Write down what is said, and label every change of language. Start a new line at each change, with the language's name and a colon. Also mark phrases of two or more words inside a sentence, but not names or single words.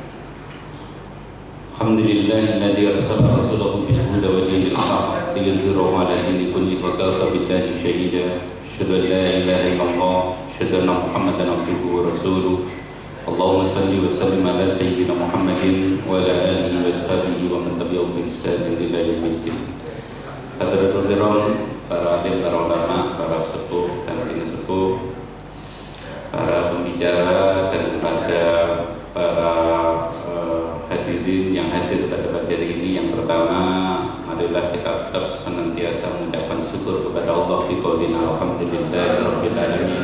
Arabic: الحمد لله الذي أرسل رسوله بالهدى ودين الحق ليظهره على الدين كله وكفى بالله شهيدا. أشهد أن لا إله إلا الله، أشهد أن محمدا عبده ورسوله. اللهم صل وسلم على سيدنا محمد وعلى آله وصحبه ومن تبعهم بإحسان إلى يوم الدين. حضرة الكرام,
Indonesian: para alim, para ulama, para sepuh dan bini sepuh, para pembicara dan pada para hadirin yang hadir pada pagi hari ini. Yang pertama, marilah kita tetap senantiasa mengucapkan syukur kepada Allah
Arabic: بقولنا الحمد لله رب العالمين.